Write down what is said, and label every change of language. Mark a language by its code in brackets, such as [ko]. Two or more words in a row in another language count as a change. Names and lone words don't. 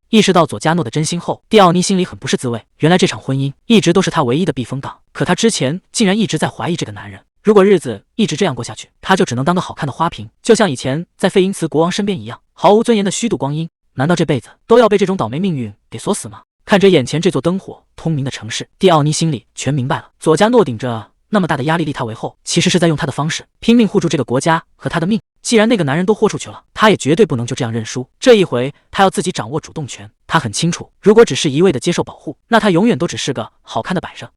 [zh] 意識到佐加諾的真心後，蒂奧妮心裡很不是滋味。原來這場婚姻一直都是他唯一的避風港，可他之前竟然一直在懷疑這個男人。如果日子一直這樣過下去，他就只能當個好看的花瓶，就像以前在費因茨國王身邊一樣，毫無尊嚴的虛度光陰。難道這輩子都要被這種倒霉命運給鎖死嗎？看着眼前這座燈火通明的城市，蒂奧妮心裡全明白了。佐加諾頂着那麼大的壓力立他為後，其實是在用他的方式拼命護住這個國家和他的命。既然那個男人都豁出去了，他也絕對不能就這樣認輸。這一回他要自己掌握主動權。他很清楚，如果只是一味的接受保護，那他永遠都只是個好看的擺設。